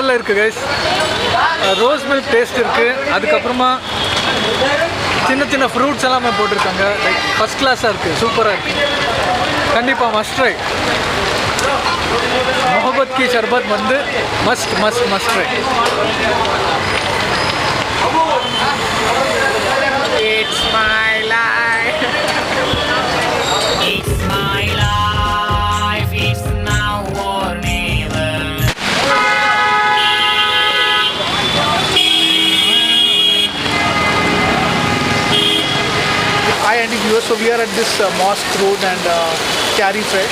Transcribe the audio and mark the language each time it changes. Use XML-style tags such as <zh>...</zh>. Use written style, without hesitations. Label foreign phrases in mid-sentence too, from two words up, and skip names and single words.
<ta>இருக்குது கைஸ். ரோஸ் மில்க் டேஸ்ட் இருக்குது. அதுக்கப்புறமா சின்ன சின்ன ஃப்ரூட்ஸ் எல்லாமே போட்டிருக்காங்க.</ta> <en>like first class</en> <ta>இருக்குது, சூப்பராக இருக்குது. கண்டிப்பாக</ta> <en>must try.</en> <hi>मोहब्बत की शरबत</hi> <en>வந்து must must must try. It's my life. It's my life. It's now or never. Hi Andy viewers, so we are at this Mosque Road and Carry Fresh.</en>